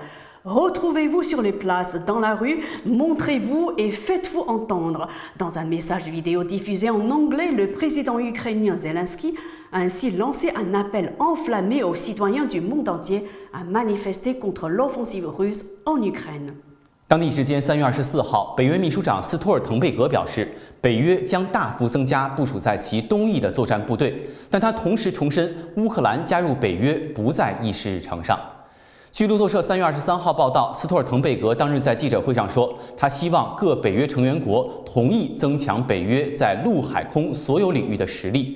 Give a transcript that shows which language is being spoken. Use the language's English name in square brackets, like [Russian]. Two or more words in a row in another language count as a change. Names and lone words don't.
[French] Retrouvez-vous sur les places, dans la rue, montrez-vous et faites-vous entendre. Dans un message vidéo diffusé en anglais, le président ukrainien Zelensky a ainsi lancé un appel enflammé aux citoyens du monde entier à manifester contre l'offensive russe en Ukraine. [Chinese] 当地时间3月24号，北约秘书长斯托尔滕贝格表示，北约将大幅增加部署在其东翼的作战部队，但他同时重申，乌克兰加入北约不在议事日程上。据路透社3月23号报道，斯托尔滕贝格当日在记者会上说，他希望各北约成员国同意增强北约在陆海空所有领域的实力。